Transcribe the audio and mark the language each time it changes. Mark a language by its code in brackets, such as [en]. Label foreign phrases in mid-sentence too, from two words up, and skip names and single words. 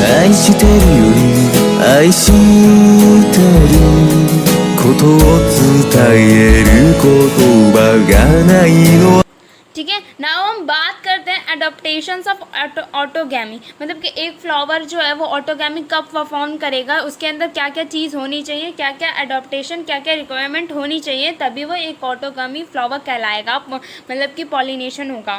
[ja] 愛してるより愛してることを伝える言葉がないの。 [hi] ठीक है। नाउ हम बात करते हैं [en] adaptations of autogamy, [hi] मतलब कि एक फ्लावर जो है वो ऑटोगैमी कब परफॉर्म करेगा, उसके अंदर क्या क्या चीज़ होनी चाहिए, क्या क्या एडोप्टेशन, क्या क्या रिक्वायरमेंट होनी चाहिए, तभी वो एक [en] autogamy flower [hi] कहलाएगा, मतलब कि पॉलिनेशन होगा।